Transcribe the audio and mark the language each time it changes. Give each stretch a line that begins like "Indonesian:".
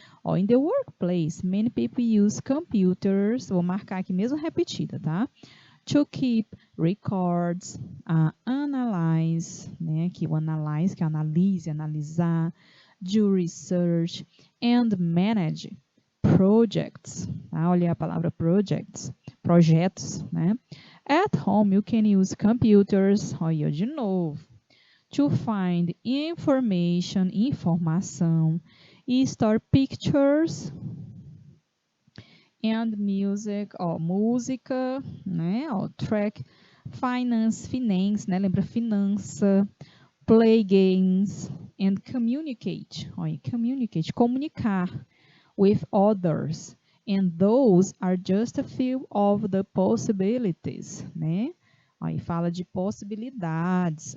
English: Ó, in the workplace, many people use computers.
Portuguese: Vou marcar aqui mesmo repetida, tá?
English: To keep records, analyze, né?
Portuguese: Aqui o analyze, que é analise, analisar,
English: do research, and manage projects.
Portuguese: Tá? Olha a palavra projects, projetos, né?
English: At home, you can use computers,
Portuguese: olha de novo,
English: to find informação, e store pictures and music, música, né? Track finance, né?
Portuguese: Lembra finança,
English: play games and communicate, communicate, comunicar with others. And those are just a few of the possibilities, né?
Portuguese: Aí fala de possibilidades.